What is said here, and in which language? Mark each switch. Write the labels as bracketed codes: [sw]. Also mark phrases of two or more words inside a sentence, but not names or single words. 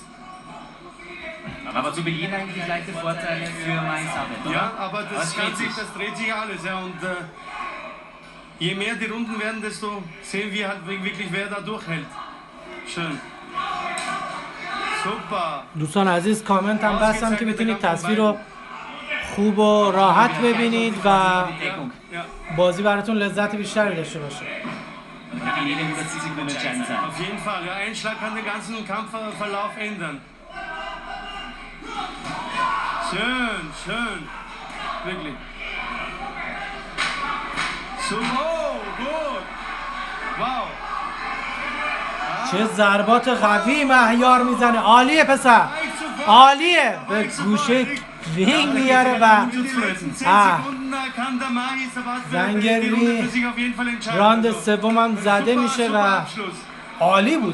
[de] Aber zu Beginn eigentlich leichte Vorteile für Mahisabat, oder? Ja, aber das dreht sich alles. Ja, und je mehr die Runden werden, desto sehen wir halt wirklich, wer da durchhält. Schön. Super. [fa] دوستان عزیز کامنت هم بستم که بتونید تصویر رو خوب و راحت ببینید و [de] Ja, [fa] بازی براتون لذت بیشتری داشته باشه. [de] Jede 100 Sekunden entscheidend sein. auf jeden Fall. Ja, ein Schlag kann den ganzen Kampfverlauf ändern. Schön, schön. Wirklich. So, oh, gut. Wow. [fa] چه ضربات قوی مهیار میزنه. عالیه پسر، عالیه. به گوشه رینگ میاره و زنگروی راند سومم زده میشه و عالی بود.